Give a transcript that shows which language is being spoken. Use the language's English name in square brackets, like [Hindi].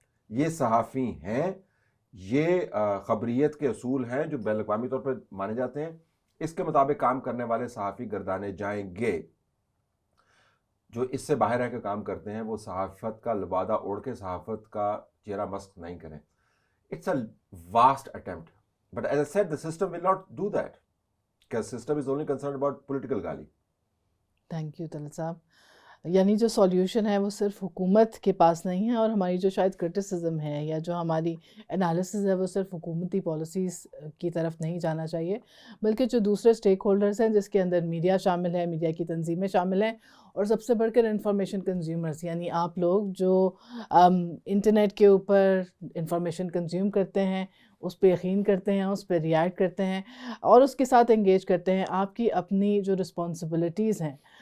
[Urdu] یہ صحافی ہیں، یہ خبریت کے اصول ہیں جو بین الاقوامی طور پر مانے جاتے ہیں، اس کے مطابق کام کرنے والے صحافی گردانے جائیں گے۔ جو اس سے باہر رہ کے کام کرتے ہیں وہ صحافت کا لبادہ اوڑھ کے صحافت کا چہرہ مسخ نہیں کریں۔ [English] It's a vast attempt. But as I said, the system will not do that. Because system is only concerned about political gali. [Urdu] Thank you Talat صاحب. یعنی جو سولیوشن ہے وہ صرف حکومت کے پاس نہیں ہے، اور ہماری جو شاید کرٹیسزم ہے یا جو ہماری انالیسز ہے وہ صرف حکومتی پالیسیز کی طرف نہیں جانا چاہیے، بلکہ جو دوسرے اسٹیک ہولڈرز ہیں جس کے اندر میڈیا شامل ہے، میڈیا کی تنظیمیں شامل ہیں، اور سب سے بڑھ کر انفارمیشن کنزیومرز یعنی آپ لوگ جو انٹرنیٹ کے اوپر انفارمیشن کنزیوم کرتے ہیں، اس پہ یقین کرتے ہیں، اس پہ ریئیکٹ کرتے ہیں اور اس کے ساتھ انگیج کرتے ہیں، آپ کی اپنی جو رسپانسبلٹیز ہیں